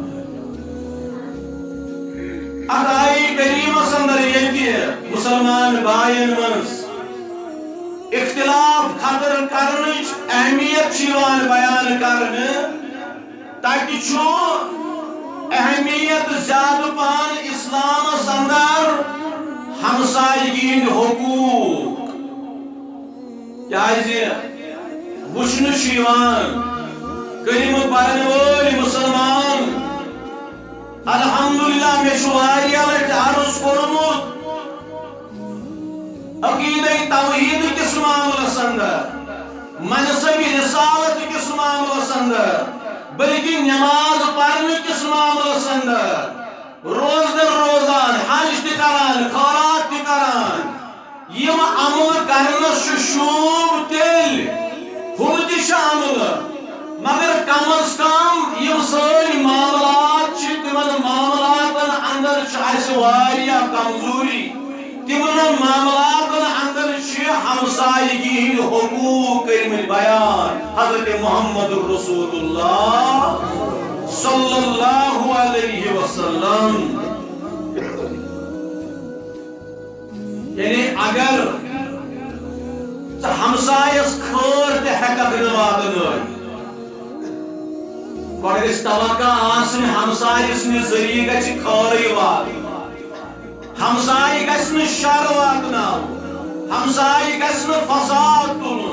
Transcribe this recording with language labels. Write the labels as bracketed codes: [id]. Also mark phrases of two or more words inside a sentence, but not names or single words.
[ks] آیہِ کریٖمس اندر ییٚتہِ مسلمان بایَن منٛز اختلاف ختم کرنٕچ اہمیت چھِ یِوان بیان کرنہٕ تَتہِ چھُ اہمیت زیادٕ پہن اسلامس اندر ہمسایگی ہٕنٛدۍ حقوٗق کیازِ وٕچھنہٕ چھُ یِوان کلمہٕ پرن وٲلۍ مسلمان الحمدللہ میں چھُ واریاہ لٹہِ عرض کوٚرمُت عقیدہ توحید کس معاملس اندر منصب رسالت کس معاملس اندر بلکہ نماز پڑھنے کس معاملس اندر روزدر روزان حج تہِ کران خیرات تہِ کران یم عمل کرنس چھُ شوٗب تیٚلہِ ہُم تہِ چھِ عمل مگر کم از کم یم سٲنۍ معاملات چھِ تِمن معاملاتن اندر چھِ اسہِ واریاہ کمزوری تمن معاملاتن اندر چھِ ہمسایگی ہٕنٛدۍ حقوٗق کٔرمٕتۍ بیان حضرت محمد رسول اللہ [ar] صلی اللہ علیہ وسلم [ks] یعنی اگر ہمسایس خٲر تہِ ہٮ۪ککھ نہٕ واتنٲیِتھ گۄڈٕ گژھِ توقع آسٕنۍ ہمسایہِ سٕنٛدِ ذٔریعہٕ گژھِ خٲرٕے واتٕنۍ ہمسایہِ گژھِ نہٕ شر واتناوُن ہمسایہِ گژھِ نہٕ فساد تُلُن